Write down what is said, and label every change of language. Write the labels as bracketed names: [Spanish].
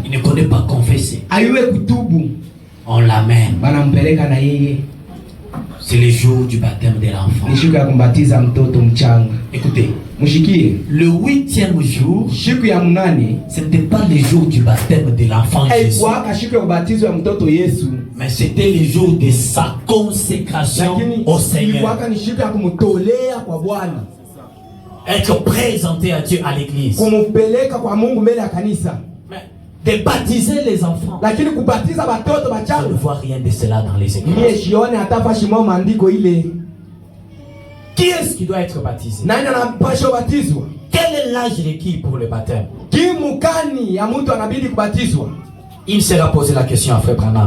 [French] il ne connaît pas confesser. [Swahili] ayue kutubu, [French] On l'amène. [Swahili] banampeleka na yeye. [French] C'est le jour du baptême de l'enfant. [Swahili] Ni siku ya kumbatiza mtoto mchanga. [French] Écoutez, [Swahili] Mushikie, [French] le 8e jour, [Swahili] siku ya mnane [French] ce n'était pas le jour du baptême de l'enfant Jésus, [Swahili] haikuwaka siku ya ubatizo ya mtoto Yesu, [French] mais c'était le jour de sa consécration [Swahili] lakini [French] au Seigneur. [Swahili] ilikuwaka ni siku ya kumtolea kwa Bwana, [French] Être présenté à Dieu à l'église. [Swahili] kumupeleka kwa Mungu mbele ya kanisa. [French] Mais de baptiser les enfants, [Swahili] Lakini kubatiza batoto [French] je ne [Swahili] bachanga [French] vois rien de cela dans les églises. [Swahili] niye shione hata fashimo maandiko ile. [French] Qui est-ce qui doit être baptisé? [Swahili] Nani anapasha kubatizwa? [French] Quel est l'âge requis pour le baptême? [Swahili] Kimukani ya mtu anabidi kubatizwa? [French] Il sera posé la question à Frère Branham